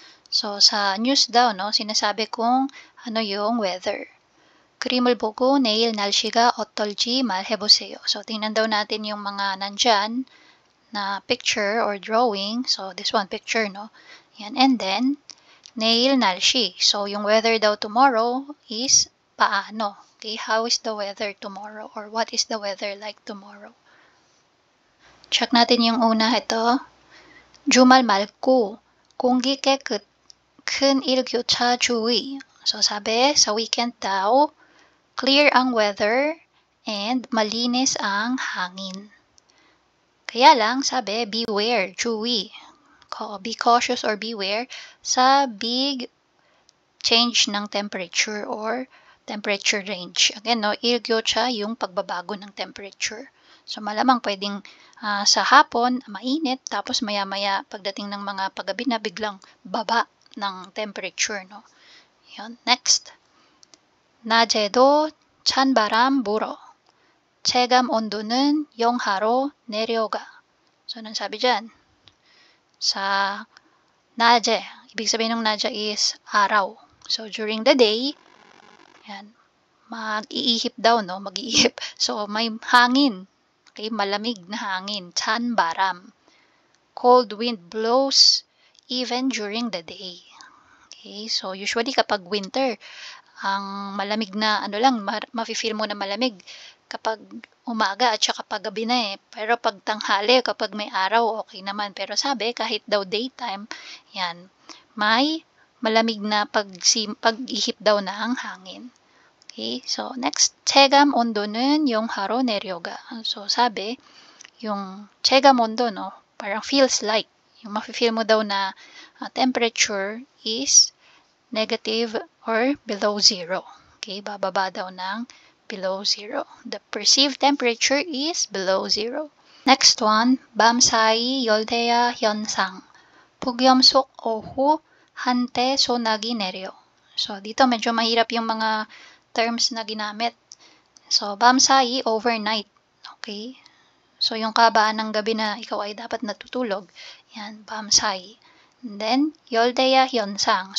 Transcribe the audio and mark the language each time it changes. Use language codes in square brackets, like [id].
[tl] So, sa news daw, sinasabi kung ano yung weather. [ko] 그림을 보고 내일 날씨가 어떨지 말해보세요. [tl] So, tingnan daw natin yung mga nandyan na picture or drawing. [en] So, this one, picture, Yan. And then, [ko] 내일 날씨. [tl] So, yung weather daw tomorrow is paano. [en] Okay, how is the weather tomorrow? Or what is the weather like tomorrow? [tl] Check natin yung una, ito. [ko] 주말 맑고 공기 깨끗. 큰 일교차 주의. [tl] So, sabi, sa weekend daw, clear ang weather and malinis ang hangin. Kaya lang, sabi, beware, 주의. Be cautious or beware sa big change ng temperature or temperature range. Again, 일교차 yung pagbabago ng temperature. So, malamang pwedeng sa hapon, mainit, tapos maya-maya, pagdating ng mga paggabi na biglang baba ng temperature, Yun. [ko] Next. 낮에도 찬바람 불어. 체감 온도는 영하로 내려가. [tl] So, anong sabi dyan? Sa 낮에, ibig sabihin ng 낮에 is araw. So, during the day, yan, mag-iihip daw, mag-iihip. So, may hangin. Okay, malamig na hangin. 찬바람. [en] Cold wind blows even during the day. [tl] Okay, so usually kapag winter, ang malamig na mafe-feel mo na malamig kapag umaga at saka kapag gabi na Pero pag tanghali, kapag may araw, okay naman. Pero sabi, kahit daw daytime, yan, may malamig na pag-ihip daw na ang hangin. [en] Okay, so next, [ko] 체감 온도는 영하로 내려가. [tl] So sabi, yung 체감 온도, parang feels like, yung mafe-feel mo daw na temperature is negative or below zero. Okay, bababa daw ng below zero. [en] The perceived temperature is below zero. Next one, [ko] 밤 사이 열대야 현상. 폭염 속 오후 한때 소나기 내려. [tl] So, dito medyo mahirap yung mga terms na ginamit. [en] So, [ko] 밤 사이, [en] overnight. Okay? [tl] So, yung kabaan ng gabi na ikaw ay dapat natutulog. [ko] Yan, 밤 사이. [en] And then, [ko] 열대야 현상.